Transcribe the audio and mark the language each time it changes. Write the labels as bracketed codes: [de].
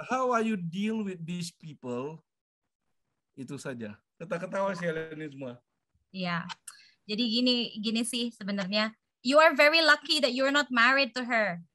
[en] How are you deal with these people? [id] Itu saja. Ketawa sih ini semua. Iya. Jadi gini sih sebenarnya. [en] You are very lucky that you're not married to her.